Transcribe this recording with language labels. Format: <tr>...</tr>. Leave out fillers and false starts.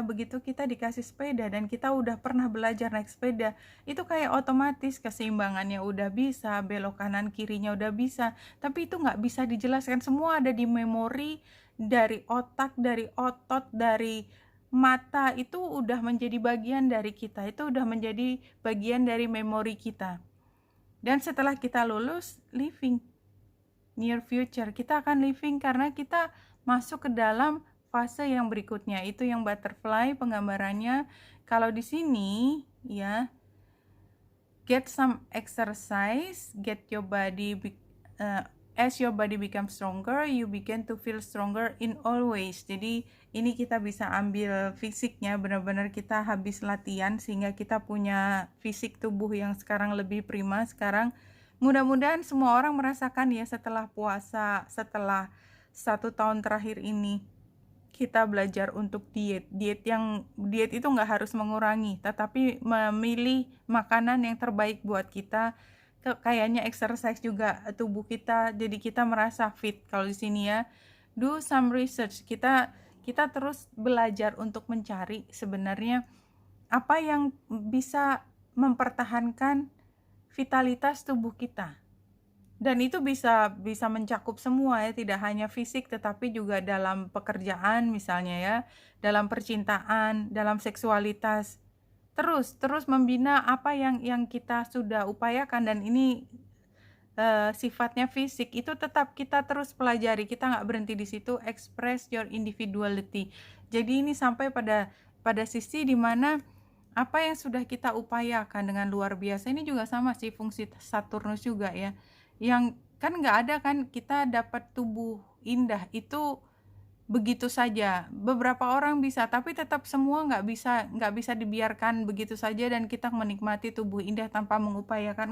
<id>Begitu kita dikasih sepeda dan kita udah pernah belajar naik sepeda, itu kayak otomatis keseimbangannya udah bisa, belok kanan kirinya udah bisa, tapi itu nggak bisa dijelaskan, semua ada di memori, dari otak, dari otot, dari mata, itu udah menjadi bagian dari kita, itu udah menjadi bagian dari memori kita. Dan setelah kita lulus,</id> <en>living near future,</en> <id>kita akan living karena kita masuk ke dalam fase yang berikutnya, itu yang butterfly penggambarannya. Kalau di sini ya,</id> <en>get some exercise, get your body as your body becomes stronger, you begin to feel stronger in all ways.</en> <id>Jadi ini kita bisa ambil fisiknya, benar-benar kita habis latihan sehingga kita punya fisik tubuh yang sekarang lebih prima. Sekarang mudah-mudahan semua orang merasakan ya, setelah puasa, setelah 1 tahun terakhir ini kita belajar untuk diet itu nggak harus mengurangi, tetapi memilih makanan yang terbaik buat kita. Kayaknya exercise juga tubuh kita, jadi kita merasa fit. Kalau di sini ya,</id> <en>do some research,</en> <id>kita terus belajar untuk mencari sebenarnya apa yang bisa mempertahankan vitalitas tubuh kita. Dan itu bisa mencakup semua ya, tidak hanya fisik tetapi juga dalam pekerjaan misalnya ya, dalam percintaan, dalam seksualitas. Terus membina apa yang kita sudah upayakan, dan ini sifatnya fisik, itu tetap kita terus pelajari, kita nggak berhenti di situ.</id> <en>Express your individuality.</en> <id>Jadi ini sampai pada sisi dimana apa yang sudah kita upayakan dengan luar biasa. Ini juga sama sih fungsi Saturnus juga ya, yang kan nggak ada kan kita dapat tubuh indah itu begitu saja. Beberapa orang bisa, tapi tetap semua nggak bisa dibiarkan begitu saja dan kita menikmati tubuh indah tanpa mengupayakan.</id>